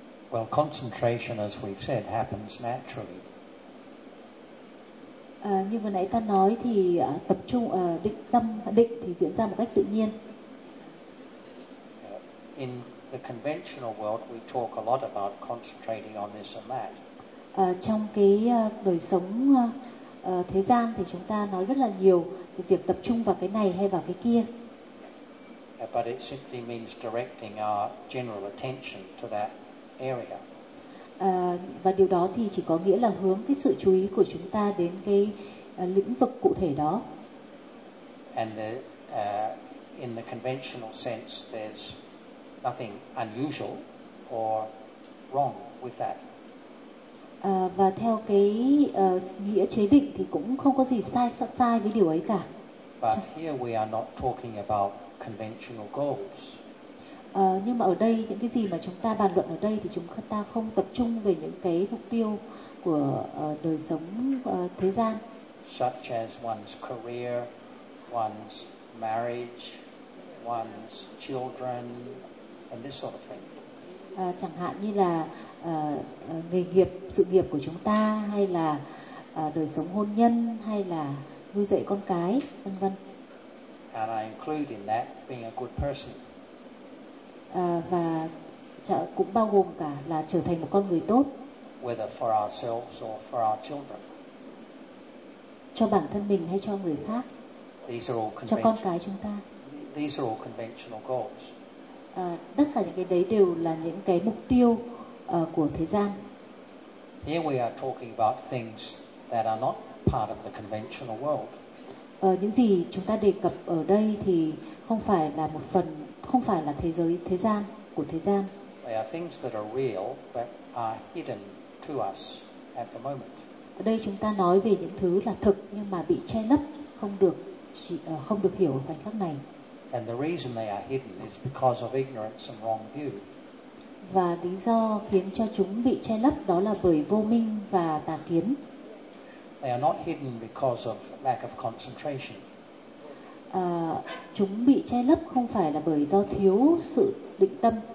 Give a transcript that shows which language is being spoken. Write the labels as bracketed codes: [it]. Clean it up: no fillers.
[en] Well, concentration, as we've said, happens naturally. [vi] Như vừa nãy ta nói thì tập trung định tâm định thì diễn ra một cách tự nhiên. [en] In the conventional world, we talk a lot about concentrating on this and that. [vi] Trong cái đời sống thế gian thì chúng ta nói rất là nhiều về việc tập trung vào cái này hay vào cái kia. [en] But it simply means directing our general attention to that area. [vi] Và điều đó thì chỉ có nghĩa là hướng cái sự chú ý của chúng ta đến cái lĩnh vực cụ thể đó. [en] And the, in the conventional sense, there's nothing unusual or wrong with that. [vi] Và theo cái nghĩa chế định thì cũng không có gì sai với điều ấy cả. [en] But here we are not talking about conventional goals. [vi] Nhưng mà ở đây những cái gì mà chúng ta bàn luận ở đây thì chúng ta không tập trung về những cái mục tiêu của đời sống thế gian. [en] Such as one's career, one's marriage, one's children, and this sort of thing. [vi] Chẳng hạn như là nghề nghiệp, sự nghiệp của chúng ta, hay là đời sống hôn nhân, hay là nuôi dạy con cái, vân vân. [en] And I include in that being a good person. [vi] Và cũng bao gồm cả là trở thành một con người tốt. [en] Whether for ourselves or for our children. [vi] Cho bản thân mình hay cho người khác. [en] These are all [vi] cho con cái chúng ta. [en] These are all conventional goals. [vi] Tất cả những cái đấy đều là những cái mục tiêu của thế gian. [en] Here we are talking about things that are not part of the conventional world. [vi] Những gì chúng ta đề cập ở đây thì không phải là một phần, không phải là thế giới thế gian của thế gian. [en] They are things that are real but are hidden to us at the moment. [vi] Ở đây chúng ta nói về những thứ là thực nhưng mà bị che lấp, không được hiểu ở khoảnh khắc này. [en] And the reason they are hidden is because of ignorance and wrong view. [vi] Và lý do khiến cho chúng bị che lấp đó là bởi vô minh và tà kiến. [en] They are not hidden because of lack of concentration. [vi] Chúng bị che lấp không phải là bởi do thiếu sự định tâm.